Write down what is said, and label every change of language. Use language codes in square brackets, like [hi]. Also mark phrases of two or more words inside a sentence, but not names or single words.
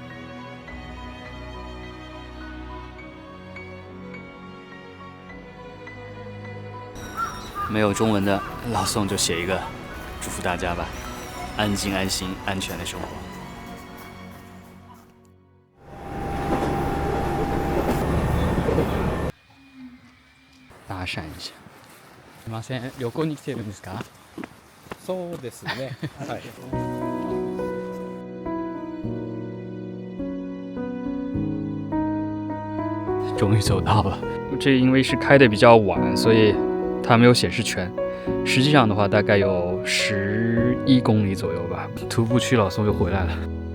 [zh] 没有中文的，老宋就写一个，祝福大家吧，安静、安心、安全的生活。搭讪一下。 [ja] すみません、旅行に来てるんですか？そうですね。はい。 [zh] 终于走到了，这因为是开的比较晚，所以它没有显示全。实际上的话，大概有11公里左右吧。徒步区老宋又回来了。